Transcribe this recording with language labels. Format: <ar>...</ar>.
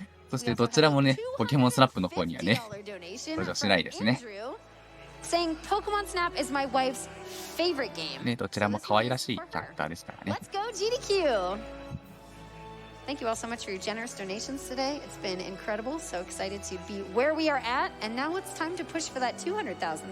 <ja>そしてどちらもね、ポケモンスナップの方にはね、登場しないですね。</ja> <en>Saying Pokemon Snap is my wife's favorite game.</en> <ja>ね、どちらも可愛らしいキャラクターですからね。</ja> <en>Let's go GDQ! Thank you all so much for your generous donations today. It's been incredible. So excited to be where we are at. And now it's time to push for that 200,000.</en>